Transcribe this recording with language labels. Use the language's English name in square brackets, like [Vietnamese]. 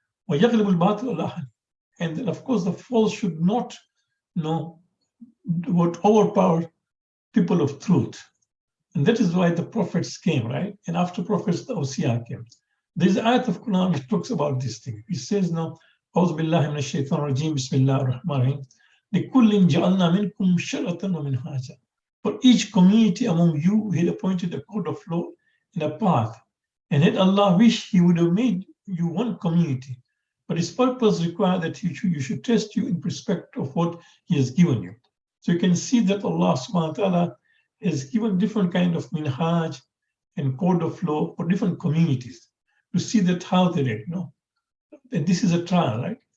[Arabic] وَيَغْلِبُ الْبَاطِلُ عَلَى. [English] And then, of course, the false should not, would overpower people of truth. And that is why the prophets came, right? And after prophets, the Awsiya came. There's an ayat of Quran which talks about this thing. It says now, [Arabic] أعوذ بالله من الشيطان الرجيم بسم الله الرحمن الرحيم لكل جعلنا منكم شرعة ومنهاجا. [English] For each community among you, he had appointed a code of law and a path. And had Allah wished, he would have made you one community. But his purpose required that you should test you in respect of what he has given you. So you can see that Allah subhanahu wa ta'ala has given different kind of minhaj and code of law for different communities to see that how they act, And this is a trial, right?